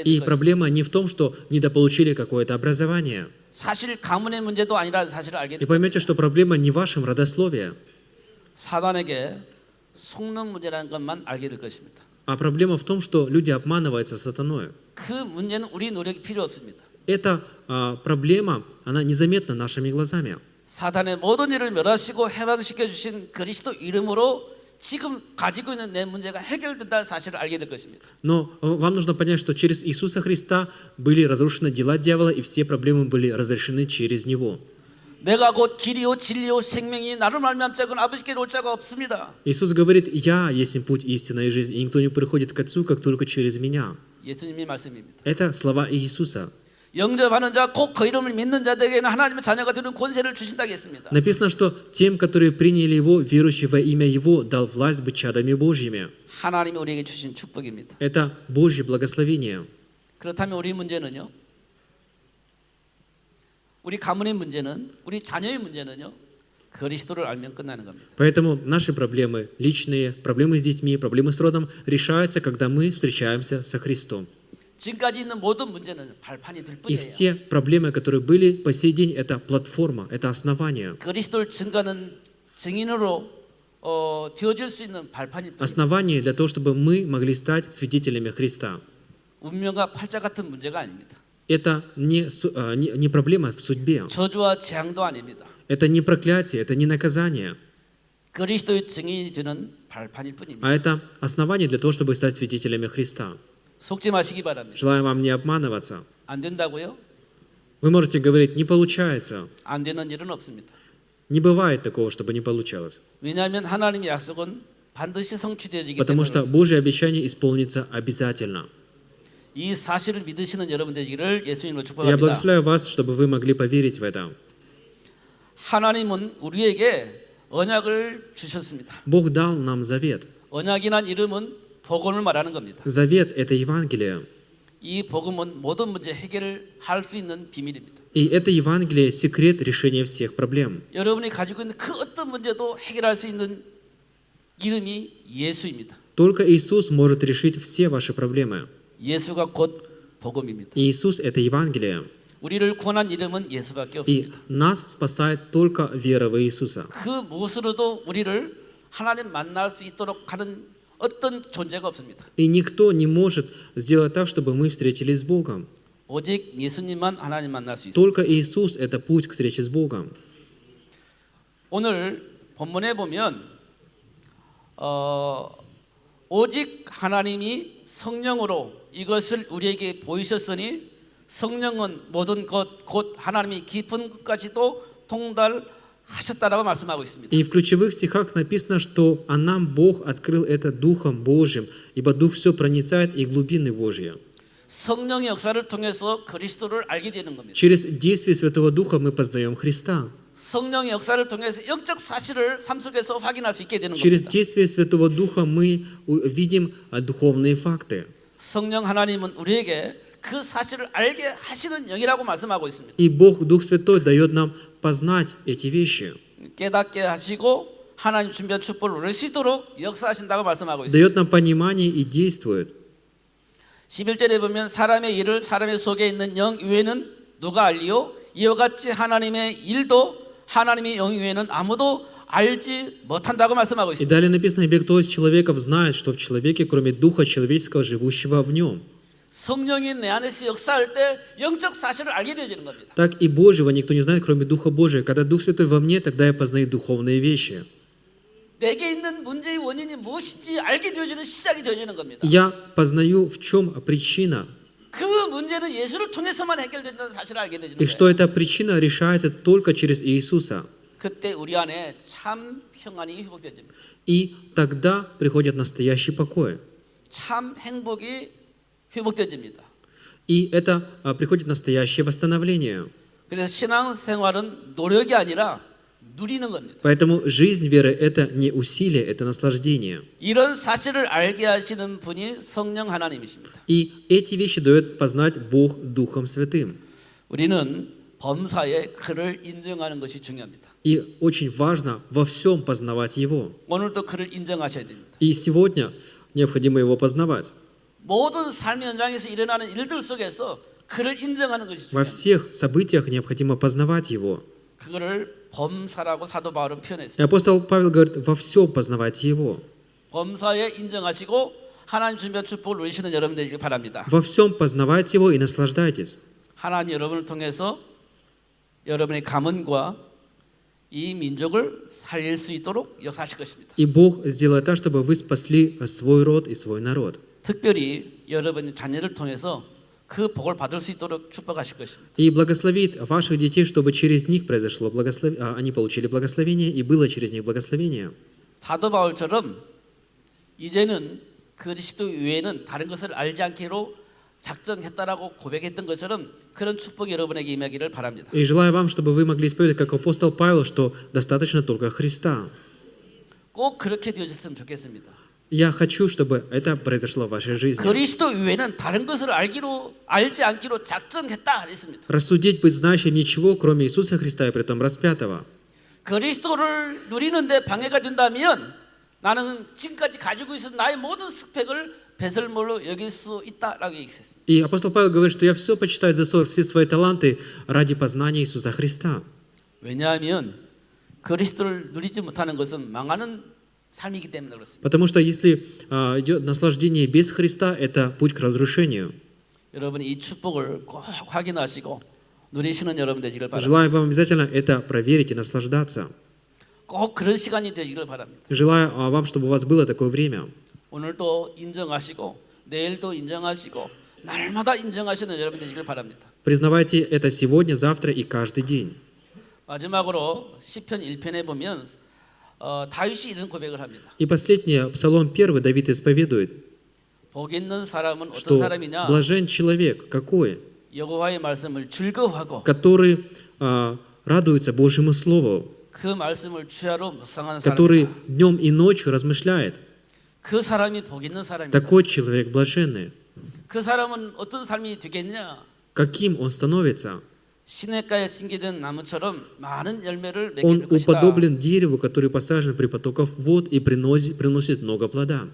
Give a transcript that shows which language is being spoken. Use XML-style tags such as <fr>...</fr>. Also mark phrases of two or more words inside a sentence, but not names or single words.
<ru>И</ru> <ko>될 것입니다.</ko> <ru>проблема не в том, что недополучили какое-то образование.</ru> <ko>사실 가문의 문제도 아니라는 사실을 알게</ko> <ru>И</ru> <ko>될 겁니다.</ko> <ru>поймете, что проблема не в вашем родословии,</ru> <ko>사단에게 속는 문제라는 것만 알게 될 것입니다.</ko> <ru>а проблема в том, что люди обманываются сатаной.</ru> <ko>그 문제는 우리 노력이 필요 없습니다.</ko> <ru>Эта проблема, она незаметна нашими глазами.</ru> <ko>사단의 모든 일을 멸하시고 해방시켜 주신 그리스도 이름으로 지금 가지고 있는 내 문제가 해결된다는 사실을 알게 될 것입니다.</ko> <ru>Но вам нужно понять, что через Иисуса Христа были разрушены дела дьявола, и все проблемы были разрешены через Него.</ru> <ko>내가 곧 길이요 진리요 생명이 나를 말미암 자건 아버지께로 올 자가 없습니다.</ko> <ru>Иисус говорит: «Я есть путь, истина и жизнь, и никто не приходит к Отцу, как только через Меня».</ru> <ko>예수님의 말씀입니다.</ko> <ru>Это слова Иисуса.</ru> <ko>영접하는 자, 곧 그 이름을 믿는 자들에게는 하나님의 자녀가 되는 권세를 주신다고 했습니다.</ko> <ru>Написано, что тем, которые приняли Его, верующие во имя Его, дал власть быть чадами Божьими.</ru> <ko>하나님이 우리에게 주신 축복입니다.</ko> <ru>Это Божье благословение.</ru> <ko>그렇다면 우리 문제는요? 우리 가문의 문제는, 우리 자녀의 문제는요? 그리스도를 알면 끝나는 겁니다.</ko> <ru>Поэтому наши проблемы, личные, проблемы с детьми, проблемы с родом, решаются, когда мы встречаемся со Христом.</ru> <ko>지금까지 있는 모든 문제는 발판이 될</ko> <ru>И</ru> <ko>뿐이에요.</ko> <ru>все проблемы, которые были по сей день, это платформа, это основание.</ru> <ko>그리스도를 증거하는 증인으로 되어질 수 있는 발판일 뿐입니다.</ko> <ru>Основание для того, чтобы мы могли стать свидетелями Христа.</ru> <ko>운명과 팔자 같은 문제가 아닙니다.</ko> <ru>Это не проблема в судьбе.</ru> <ko>저주와 재앙도 아닙니다.</ko> <ru>Это не проклятие, это не наказание.</ru> <ko>그리스도의 증인이 되는 발판일 뿐입니다.</ko> <ru>А это основание для того, чтобы стать свидетелями Христа.</ru> <ko>속지 마시기 바랍니다.</ko> <ru>Желаю вам не обманываться.</ru> <ko>안 된다고요?</ko> <ru>Вы можете говорить: «Не получается».</ru> <ko>안 되는 일은 없습니다.</ko> <ru>Не бывает такого, чтобы не получалось.</ru> <ko>왜냐하면 하나님의 약속은 반드시 성취되어지기</ko> <ru>Потому</ru> <ko>때문에</ko> <ru>что</ru> <ko>그렇습니다.</ko> <ru>Божье обещание исполнится обязательно.</ru> <ko>이 사실을 믿으시는 여러분 되기를 예수님으로</ko> <ru>Я</ru> <ko>축복합니다.</ko> <ru>благословляю вас, чтобы вы могли поверить в это.</ru> <ko>하나님은 우리에게 언약을 주셨습니다.</ko> <ru>Бог дал нам завет.</ru> <ko>언약이란 이름은 복음을 말하는 겁니다.</ko> <ru>Завет – это Евангелие.</ru> <ko>이 복음은 모든 문제 해결을 할 수 있는 비밀입니다.</ko> <ru>И это Евангелие – секрет решения всех проблем.</ru> <ko>여러분이 가지고 있는 그 어떤 문제도 해결할 수 있는 이름이 예수입니다.</ko> <ru>Только Иисус может решить все ваши проблемы.</ru> <ko>예수가 곧 복음입니다.</ko> <ru>И Иисус – это Евангелие.</ru> <ko>우리를 구원한 이름은 예수밖에</ko> <ru>И</ru> <ko>없습니다.</ko> <ru>нас спасает только вера в Иисуса.</ru> <ko>그 무엇으로도 우리를 하나님 만날 수 있도록 하는 어떤 존재가 없습니다.</ko> <ru>И никто не может сделать так, чтобы мы встретились с Богом.</ru> <ko>오직 예수님만 하나님 만날 수 있습니다.</ko> <ru>Только Иисус – это путь к встрече с Богом.</ru> <ko>오늘 본문에 보면 오직 하나님이 성령으로 이것을 우리에게 보이셨으니 성령은 모든 것 곧 하나님이 깊은 것까지도 통달하셨다라고 말씀하고 있습니다.</ko> <ru>И в ключевых стихах написано, что «А нам Бог открыл это Духом Божьим, ибо Дух все проницает и глубины Божьи».</ru> <ko>성령의 역사를 통해서 그리스도를 알게 되는 겁니다.</ko> <ru>Через действие Святого Духа мы познаем Христа.</ru> <ko>성령의 역사를 통해서 영적 사실을 삶 속에서 확인할 수 있게 되는</ko> <ru>Через</ru> <ko>겁니다.</ko> <ru>действие Святого Духа мы видим духовные факты.</ru> <ko>성령 하나님은 우리에게 그 사실을 알게 하시는 영이라고 말씀하고 있습니다.</ko> <ru>И Бог, Дух Святой, дает нам познать эти вещи.</ru> <ko>깨닫게 하시고 하나님 준비한 축복을 누릴 수 있도록 역사하신다고 말씀하고 있습니다.</ko> <ru>Дает нам понимание и действует.</ru> <ko>11절에 보면 사람의 일을 사람의 속에 있는 영 외에는 누가 알리요? 이와 같이 하나님의 일도 하나님의 영 외에는 아무도 알지 못한다고 말씀하고</ko> <ru>И</ru> <ko>있습니다.</ko> <ru>далее написано: «Ибо кто из человеков знает, что в человеке, кроме Духа человеческого, живущего в нем».</ru> <ko>성령이 내 안에서 역사할 때 영적 사실을 알게 되어지는 겁니다.</ko> <ru>Так и Божьего никто не знает, кроме Духа Божия. Когда Дух Святой во мне, тогда я познаю духовные вещи.</ru> <ko>내게 있는 문제의 원인이 무엇인지 알게 되어지는 시작이 되어지는 겁니다.</ko> <ru>Я познаю, в чем причина,</ru> <ko>그 문제는 예수를 통해서만 해결된다는 사실을 알게 되는</ko> <ru>и что</ru> <ko>거예요.</ko> <ru>эта причина решается только через Иисуса.</ru> <ko>그때 우리 안에 참 평안이 회복되어집니다.</ko> <ru>И тогда приходит настоящий покой.</ru> <ko>참 행복이 회복되어집니다.</ko> <ru>И это приходит настоящее восстановление.</ru> <ko>그래서 신앙생활은 노력이 아니라 누리는 겁니다.</ko> <ru>Поэтому жизнь веры – это не усилие, это наслаждение.</ru> <ko>이런 사실을 알게 하시는 분이 성령 하나님이십니다.</ko> <ru>И эти вещи дает познать Бог Духом Святым.</ru> <ko>우리는 범사에 그를 인정하는 것이 중요합니다.</ko> <ru>И очень важно во всем познавать Его.</ru> <ko>오늘도 그를 인정하셔야 됩니다.</ko> <ru>И сегодня необходимо Его познавать.</ru> <ko>모든 삶의 현장에서 일어나는 일들 속에서 그를 인정하는 것이</ko> <ru>Во</ru> <ko>중요합니다.</ko> <ru>всех событиях необходимо познавать Его.</ru> <ko>그거를 범사라고 사도 바울은</ko> <ru>И</ru> <ko>표현했습니다.</ko> <ru>апостол Павел говорит, во всем познавайте Его.</ru> <ko>범사에 인정하시고 하나님 준비한 축복을 누리시는 여러분 되시길 바랍니다.</ko> <ru>Во всем познавайте Его и наслаждайтесь.</ru> <ko>하나님 여러분을 통해서 여러분의 가문과 이 민족을 살릴 수 있도록 역사하실 것입니다.</ko> <ru>И Бог сделает так, чтобы вы спасли свой род и свой народ.</ru> <ko>특별히 여러분의 자녀를 통해서 그 복을 받을 수 있도록 축복하실 것입니다.</ko> <ru>И благословит ваших детей, чтобы через них произошло они получили благословение, и было через них благословение.</ru> <ko>사도 바울처럼 이제는 그리스도 외에는 다른 것을 알지 않기로 작정했다라고 고백했던 것처럼 그런 축복이 여러분에게 임하기를 바랍니다.</ko> <ru>И желаю вам, чтобы вы могли исповедовать, как апостол Павел, что достаточно только Христа.</ru> <ko>꼭 그렇게 되어졌으면 좋겠습니다.</ko> <ru>Я хочу, чтобы это произошло в вашей жизни.</ru> <ko>그리스도 외에는 다른 것을 알지 않기로 작정했다 그랬습니다.</ko> <ru>Рассудить, быть знающим ничего, кроме Иисуса Христа и притом распятого.</ru> <ko>그리스도를 누리는데 방해가 된다면 나는 지금까지 가지고 있었던 나의 모든 스펙을 배설물로 여길 수 있다라고 얘기했습니다.</ko> <ru>И апостол Павел говорит, что я все почитаю за ссор, все свои таланты ради познания Иисуса Христа.</ru> <ko>왜냐하면 그리스도를 누리지 못하는 것은 망하는 삶이기 때문에 그렇습니다.</ko> <ru>Потому что если идет наслаждение без Христа, это путь к разрушению.</ru> <ko>여러분이 이 축복을 꼭 확인하시고 누리시는 여러분 되시길 바랍니다.</ko> <ru>Желаю вам обязательно это проверить и наслаждаться.</ru> <ko>꼭 그런 시간이 되시길 바랍니다.</ko> <ru>Желаю вам, чтобы у вас было такое время.</ru> <ko>오늘도 인정하시고 내일도 인정하시고 날마다 인정하시는 여러분 되시길 바랍니다.</ko> <ru>Признавайте это сегодня, завтра и каждый день.</ru> <ko>마지막으로 시편 1편에 보면 다윗이 이런 고백을 합니다.</ko> <ru>И последнее, Псалом 1, Давид исповедует,</ru> <ko>복 있는 사람은 어떤</ko> <ru>что</ru> <ko>사람이냐?</ko> <ru>блажен человек, какой,</ru> <ko>여호와의 말씀을 즐거워하고</ko> <ru>который радуется Божьему Слову,</ru> <ko>그 말씀을 주야로 묵상하는</ko> <ru>который</ru> <ko>사람이다.</ko> <ru>днем и ночью размышляет.</ru> <ko>그 사람이 복 있는 사람이다.</ko> <ru>Такой человек блаженный.</ru> <ko>그 사람은 어떤 삶이 되겠냐?</ko> <ru>Каким он становится?</ru> <ko>시냇가에 심겨진 나무처럼 많은 열매를 맺게</ko> <ru>Он</ru> <ko>될 것이다.</ko> <ru>уподоблен дереву, который посажен при потоках вод и приносит много плода.</ru>